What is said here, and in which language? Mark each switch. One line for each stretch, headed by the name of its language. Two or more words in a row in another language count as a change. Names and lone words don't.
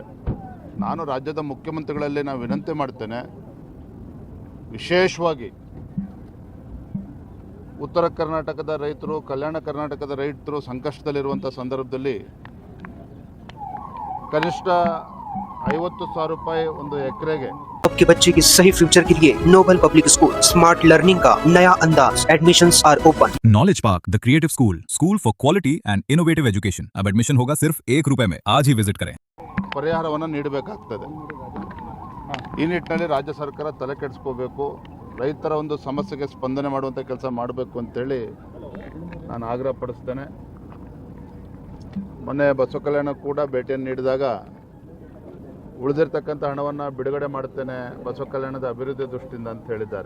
Kannada: ನಾನು ರಾಜ್ಯದ ಮುಖ್ಯಮಂತ್ರಿಗಳಲ್ಲಿ ನಾನು ವಿನಂತಿ ಮಾಡ್ತೇನೆ, ವಿಶೇಷವಾಗಿ ಉತ್ತರ ಕರ್ನಾಟಕದ ರೈತರು, ಕಲ್ಯಾಣ ಕರ್ನಾಟಕದ ರೈತರು ಸಂಕಷ್ಟದಲ್ಲಿರುವಂಥ ಸಂದರ್ಭದಲ್ಲಿ ಕನಿಷ್ಠ 50,000 ರೂಪಾಯಿ ಒಂದು ಎಕರೆಗೆ
Hindi: आपके बच्चे के सही फ्यूचर के लिए नोबल पब्लिक स्कूल
English: smart learning
Hindi: का नया अंदाज।
English: admissions are open. Knowledge Park the creative school for quality and innovative education.
Hindi: अब एडमिशन होगा सिर्फ ₹1 में। आज ही विजिट करें।
Kannada: ಪರಿಹಾರವನ್ನು ನೀಡಬೇಕಾಗ್ತದೆ. ಈ ನಿಟ್ಟಿನಲ್ಲಿ ರಾಜ್ಯ ಸರ್ಕಾರ ತಲೆ ಕೆಡಿಸ್ಕೋಬೇಕು. ರೈತರ ಒಂದು ಸಮಸ್ಯೆಗೆ ಸ್ಪಂದನೆ ಮಾಡುವಂಥ ಕೆಲಸ ಮಾಡಬೇಕು ಅಂತೇಳಿ ನಾನು ಆಗ್ರಹ ಪಡಿಸ್ತೇನೆ. ಮೊನ್ನೆ ಬಸವ ಕಲ್ಯಾಣ ಕೂಡ ಭೇಟಿಯನ್ನು ನೀಡಿದಾಗ ಉಳಿದಿರ್ತಕ್ಕಂಥ ಹಣವನ್ನು ಬಿಡುಗಡೆ ಮಾಡ್ತೇನೆ ಬಸವ ಕಲ್ಯಾಣದ ಅಭಿವೃದ್ಧಿ ದೃಷ್ಟಿಯಿಂದ ಅಂತ ಹೇಳಿದ್ದಾರೆ.